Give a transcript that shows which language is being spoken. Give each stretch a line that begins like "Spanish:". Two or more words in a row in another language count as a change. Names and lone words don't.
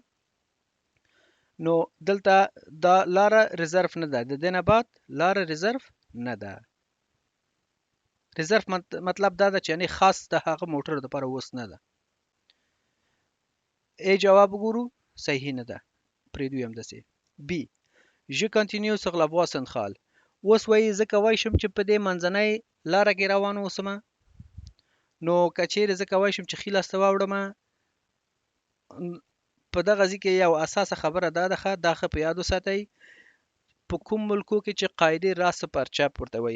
Pashto: نو دلته دا لاره ریزرف نه ده. د دې نه بعد لاره ریزرف نه ده. ریزرف مطلب دا ده چې یعنی خاص د هغه موټر لپاره اوس نه ده. ای جواب وګورو صحیح نه ده. پرېږدو یې همداسې.
French: بي Je continue sur la voie centrale.
Pashto: اوس وایي زه کولی شم چې په دې منځنۍ لاره کې روان اوسم. نو که چیرې زه کولی شم چې ښي لاس ته واوړم په دغه ځای کې یو اساسه خبره دا ده دا ښه په یاد وساتئ په کوم ملکو کې چې قاعدې راست پر چپ ورته وایي.